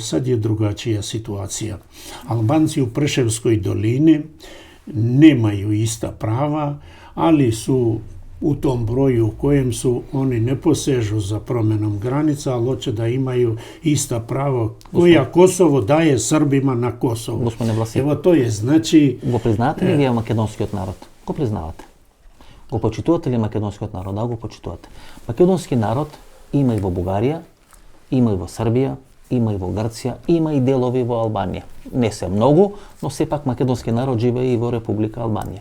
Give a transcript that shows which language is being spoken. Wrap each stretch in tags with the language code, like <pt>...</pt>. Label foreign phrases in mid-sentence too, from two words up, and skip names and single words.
<sr>Sad je drugačija situacija. Albanci u Preševskoj dolini nemaju ista prava, ali su u tom broju u kojem su, oni ne posežu za promjenom granica, ali hoće da imaju ista prava koja Kosovo daje Srbima na Kosovu. Gospodine Vlasi, Evo to je, znači...</sr> <mk>Го признавате ли вие македонскиот народ? Го признавате. Го почитувате ли македонскиот народ? Да, го почитувате. Македонски народ има и во Бугарија, има и во Србија, има и во Грција, има и делови во Албанија. Не се многу, но сепак македонски народ живее и во Република Албанија.</mk>